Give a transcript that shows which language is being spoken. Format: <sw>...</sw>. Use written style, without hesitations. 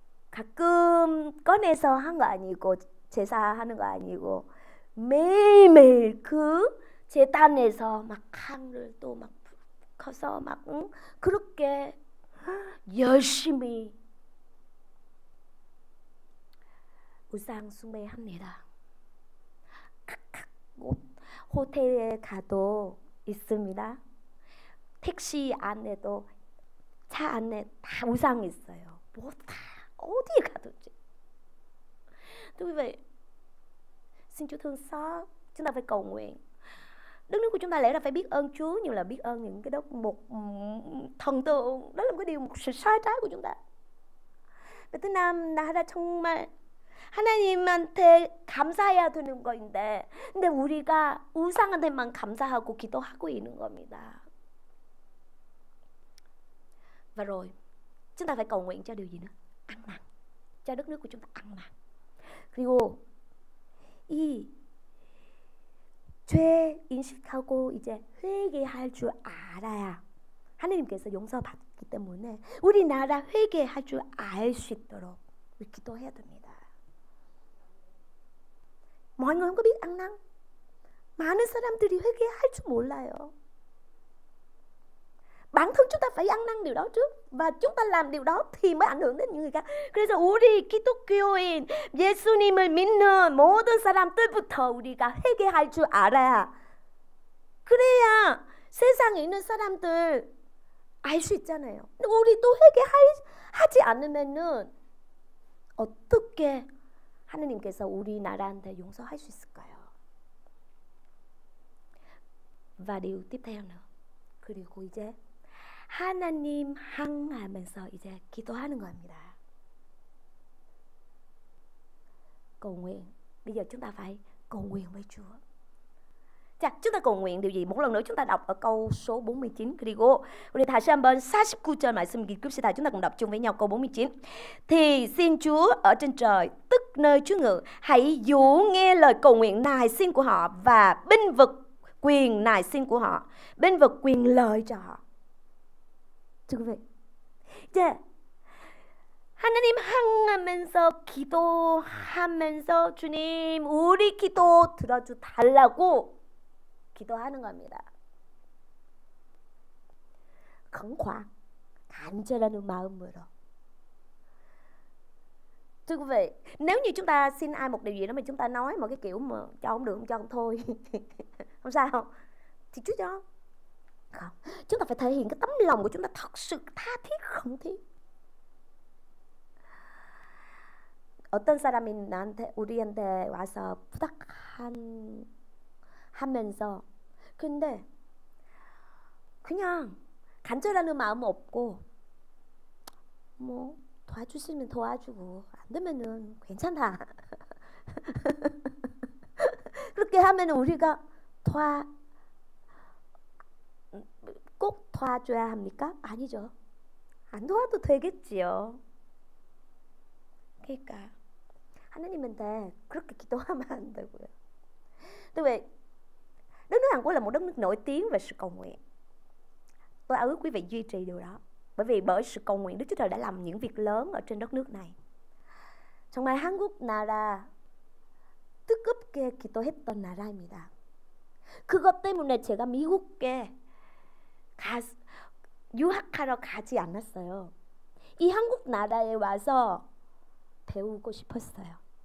<ko>가끔 꺼내서 한 거 아니고 제사하는 거 아니고 매일매일 그 제단에서 막 향을 또 막 커서 막 그렇게 열심히 우상 숭배합니다. 각각 호텔에 가도 있습니다. 택시 안에도 차 안에 다 우상이 있어요. 뭐 다 어디에 가도.</ko> <vi>Thưa quý vị, xin Chúa thương xót, chúng ta phải cầu nguyện. Đất nước của chúng ta lẽ ra phải biết ơn Chúa, nhưng là biết ơn những cái đất một thần tượng. Đó là một cái điều, một sự sai trái của chúng ta.</vi> <ko>베트남 나라 정말 하나님한테 감사해야 되는 거인데, 근데 우리가 우상한테만 감사하고 기도하고 있는 겁니다.</ko> <vi>Và rồi chúng ta phải cầu nguyện cho điều gì nữa? Ăn năn, cho đất nước của chúng ta ăn năn.</vi> <ko>그리고 이 죄 인식하고 이제 회개할 줄 알아야 하나님께서 용서받기 때문에 우리나라 회개할 줄 알 수 있도록 우리 기도해야 됩니다.</ko> <vi>Mọi người không có biết ăn năn.</vi> <ko>많은 사람들이 회개할 줄 몰라요.</ko> <vi>bản thân chúng ta phải ăn năn điều đó trước, và chúng ta làm điều đó thì mới ảnh hưởng đến những người khác.</vi> <ko>그래서 우리 기독교인 예수님을 믿는 모든 사람들부터 우리가 회개할 줄 알아야, 그래야 세상에 있는 사람들 알 수 있잖아요. 근데 우리 또 회개하지 않으면은 어떻게 하느님께서 우리나라한테 용서할 수 있을까요?</ko> <vi>và điều tiếp theo nữa,</vi> <ko>그리고 이제 하나님 향하면서 이제 기도하는 겁니다.</ko> <vi>Cầu nguyện. Bây giờ chúng ta phải cầu nguyện với Chúa. 자, chúng ta cầu nguyện điều gì? một lần nữa chúng ta đọc ở câu số 49.</vi> <ko>그리고 우리 다시 한번 49절 말씀 읽읍시다.</ko> <vi>Chúng ta cùng đọc chung với nhau câu 49. Thì xin Chúa ở trên trời, tức nơi Chúa ngự, hãy dụ nghe lời cầu nguyện nài xin của họ và bênh vực quyền nài xin của họ, bênh vực quyền lợi cho họ. thưa quý vị,</vi> <ko>이제 하나님 향하면서 기도하면서 주님 우리 기도 들어주 달라고 기도하는 겁니다.</ko> <vi>khẩn khoản,</vi> <ko>간절한 마음으로.</ko> <vi>Thưa quý vị, nếu như chúng ta xin ai một điều gì đó mà chúng ta nói một cái kiểu mà cho không được, không cho không thôi không sao không, thì Chúa cho. Không, chúng ta phải thể hiện cái tấm lòng của chúng ta thật sự tha thiết khẩn thiết.</vi> <ko>어떤 사람이 우리한테 와서 부탁하면서 근데 그냥 간절하는 마음 없고 뭐 도와주시면 도와주고 안 되면은 괜찮다 그렇게 하면은 우리가 꼭 도와줘야 합니까? 아니죠. 안 도와도 되겠지요. 그러니까 하나님한테 그렇게 기도하면 안 되고요.</ko> <vi>Thưa quý vị, đất nước Hàn Quốc là một đất nước nổi tiếng về sự cầu nguyện. Tôi ước quý vị duy trì điều đó. bởi sự cầu nguyện Đức Chúa Trời đã làm những việc lớn ở trên đất nước này.</vi> <ko>정말 한국 나라 뜨겁게 기도했던 나라입니다. 그것 때문에 제가 미국에 유학하러 가지 않았어요. 이 한국 나라에 와서 배우고 싶었어요.</ko>